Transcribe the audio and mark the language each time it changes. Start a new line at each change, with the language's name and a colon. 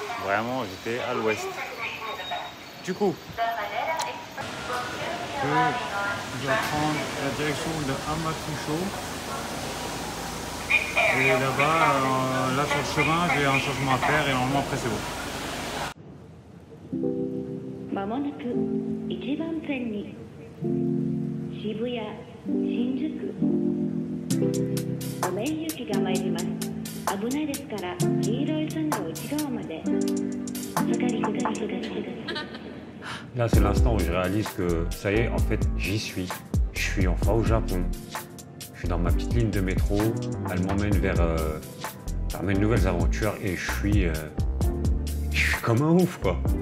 French: Vraiment, j'étais à l'ouest. Du coup, je dois prendre la direction de Hamakusho. Et là-bas, là sur le chemin, j'ai un changement à faire et normalement après c'est bon.
Japanese: まもなく1番線に渋谷、新宿お面行きが参ります。危ないですから黄色い線の内側までお下がりください。
French: Là, c'est l'instant où je réalise que ça y est, en fait, j'y suis. Je suis enfin au Japon. Je suis dans ma petite ligne de métro. Elle m'emmène vers mes nouvelles aventures et je suis comme un ouf, quoi.